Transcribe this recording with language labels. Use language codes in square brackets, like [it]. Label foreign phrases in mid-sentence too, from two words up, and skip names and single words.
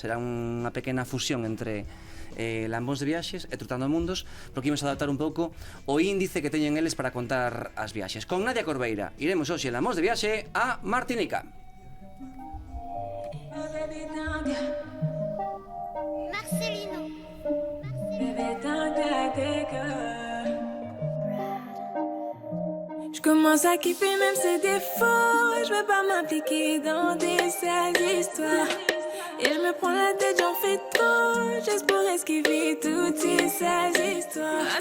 [gl] Será unha pequena fusión entre Lambóns de Viaxes e Trotando Mundos, porque imos adaptar un pouco o índice que teñen eles para contar as viaxes. Con Nadia Corbeira iremos hoxe en Lambóns de Viaxe a Martinica. Marcelino. [fr] Je commence à kiffer même ses défauts. Je veux pas m'impliquer dans des sales histoires. Et je me prends la tête, j'en fais trop. Juste pour esquiver toutes ces sales histoires.